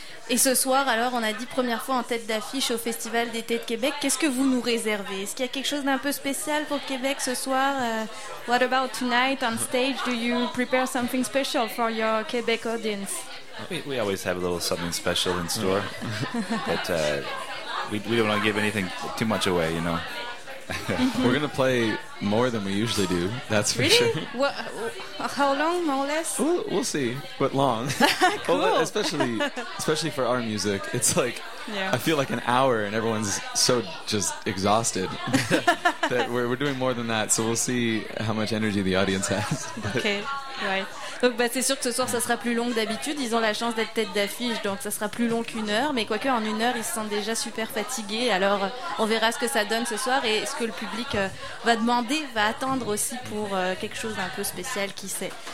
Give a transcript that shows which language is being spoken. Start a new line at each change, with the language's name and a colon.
French: Et ce soir, alors, on a dit première fois en tête d'affiche au Festival d'été de Québec. Qu'est-ce que vous nous réservez? Est-ce qu'il y a quelque chose d'un peu spécial pour Québec ce soir?
English: What about tonight on stage? Do you prepare something special for your Quebec audience? We always have a little something special in store. But we don't want to give anything too much away, you know. We're going to play more than we usually do, that's for really? Sure. How long, more or less? We'll see, but long. Cool. Well, especially for our music, it's like, yeah. I feel like an hour and everyone's so just exhausted that we're doing more than that, so we'll see how much energy the audience has. Okay, right.
French: Donc, bah, c'est sûr que ce soir, ça sera plus long que d'habitude. Ils ont la chance d'être tête d'affiche, donc ça sera plus long qu'une heure. Mais quoique, en une heure, ils se sentent déjà super fatigués. Alors, on verra ce que ça donne ce soir et ce que le public va demander, va attendre aussi pour quelque chose d'un peu spécial, qui sait.